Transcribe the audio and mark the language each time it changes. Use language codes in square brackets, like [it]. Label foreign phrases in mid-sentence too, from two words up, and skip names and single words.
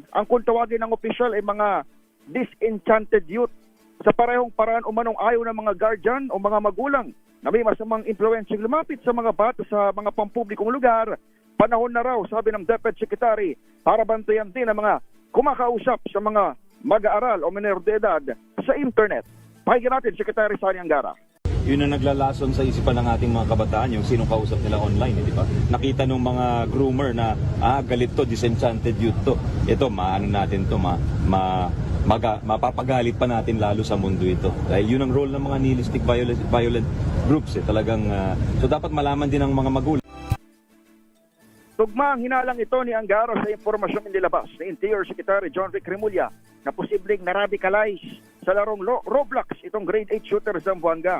[tl] Ang kung tawagin ng opisyal ay mga [en] disenchanted youth. [tl] Sa parehong paraan umanong ayaw ng mga guardian o mga magulang na may masamang impluensyang lumapit sa mga bata sa mga pampublikong lugar. Panahon na raw, sabi ng [en] Deputy Secretary, [tl] para bantayan din ang mga kumakausap sa mga mag-aaral o menor de edad sa internet. Pakinggan natin, Secretary Sani Angara. Yun ang naglalason sa isipan ng ating mga kabataan, yung sinong kausap nila online, di ba? Nakita nung mga groomer na, galit to, [en] disenchanted youth [tl] to. Ito, maano natin to, mapapagalit pa natin lalo sa mundo ito. Dahil yun ang role ng mga [en] nihilistic violent groups, [tl] talagang, so dapat malaman din ng mga magulang. Tugma ang hinalang ito ni Angaro sa impormasyong inilabas ni [en] Interior Secretary [tl] John Vic Remulla na posibleng na-radicalize sa larong Roblox itong [en] grade 8 shooter [tl] sa Zamboanga.